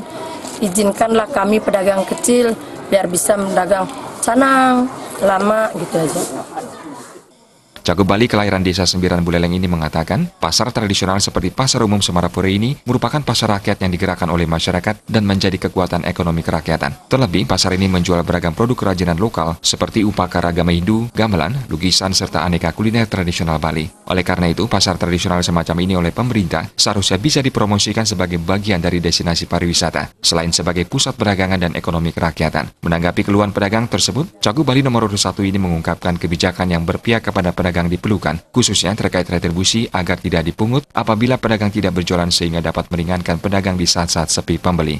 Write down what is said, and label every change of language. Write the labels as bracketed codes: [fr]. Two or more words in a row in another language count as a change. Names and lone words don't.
[id] Izinkanlah kami pedagang kecil biar bisa mendagang canang lama gitu aja. Cagup Bali kelahiran desa Sembiran Buleleng ini mengatakan, pasar tradisional seperti Pasar Umum Semarapura ini merupakan pasar rakyat yang digerakkan oleh masyarakat dan menjadi kekuatan ekonomi kerakyatan. Terlebih, pasar ini menjual beragam produk kerajinan lokal seperti upakara agama Hindu, gamelan, lukisan, serta aneka kuliner tradisional Bali. Oleh karena itu, pasar tradisional semacam ini oleh pemerintah seharusnya bisa dipromosikan sebagai bagian dari destinasi pariwisata, selain sebagai pusat perdagangan dan ekonomi kerakyatan. Menanggapi keluhan pedagang tersebut, Cagup Bali nomor urut 1 ini mengungkapkan kebijakan yang berpihak kepada pedagang diperlukan, khususnya terkait retribusi agar tidak dipungut apabila pedagang tidak berjualan sehingga dapat meringankan pedagang di saat-saat sepi pembeli.